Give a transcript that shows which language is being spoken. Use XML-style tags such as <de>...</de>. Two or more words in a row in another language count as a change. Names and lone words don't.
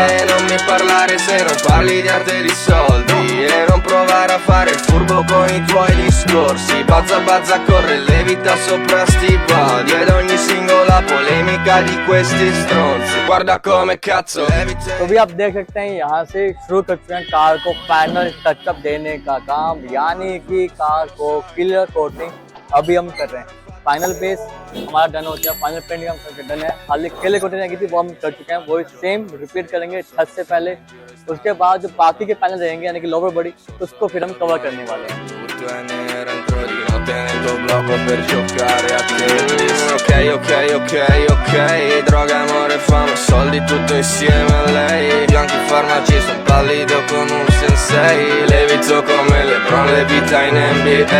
<it>E non mi parlare se non parli di arte e di soldi. E non provare a fare il furbo con i tuoi discorsi. Bazza bazza corre levita sopra sti podi. Ed ogni singola polemica di questi stronzi. Guarda come cazzo levitate.</it> <hi>तो भी आप देख सकते हैं यहाँ से शुरू कर चुके हैं कार को</hi> <en>final touchup</en> <hi>देने का काम, यानी कि कार को</hi> <en>clear coating</en> <hi>अभी हम कर रहे हैं।</hi> <en>final base</en> <hi>हमारा डन हो गया,</hi> <en>final paint</en> <hi>हम करके डन है। खाली</hi> <en>clear coating</en> <hi>लगी थी वो हम कर चुके हैं, वो</hi> <en>same repeat</en> <hi>करेंगे छत से पहले। उसके बाद जो बाकी के पैनल रहेंगे यानी कि</hi> <en>lower body</en> <hi>उसको फिर हम कवर करने वाले हैं।</hi> <it>Nel tuo blocco per giocare a tennis. Ok, droga, amore, fama, soldi, tutto insieme a lei. Bianchi farmaci, son pallido come un sensei. Levito come LeBron, levita in NBA.</it>